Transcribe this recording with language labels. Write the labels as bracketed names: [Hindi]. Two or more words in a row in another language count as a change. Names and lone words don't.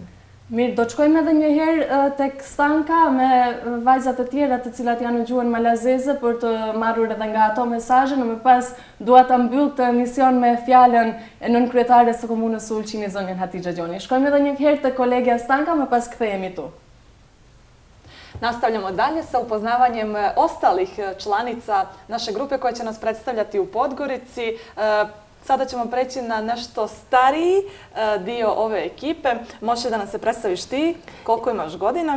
[Albanian] Mirë, do të shkojmë edhe një herë tek Stanka me vajzat e tjera të cilat janë në gjuhën malazeze për të marrur edhe nga ato mesazhe, në më pas dua ta mbyll këtë emision me fjalën e nënkryetares së komunës së Ulqinit, zonjën Hatixha Gjoni. Shkojmë edhe një herë tek kolegja Stanka, më pas kthehemi tu. [Serbian] Nastavljamo dalje sa upoznavanjem ostalih članica naše grupe koja će nas predstavljati u Podgorici. Sada ćemo preći na nešto stariji dio ove ekipe. Možeš da nam se predstaviš ti? Koliko imaš godina?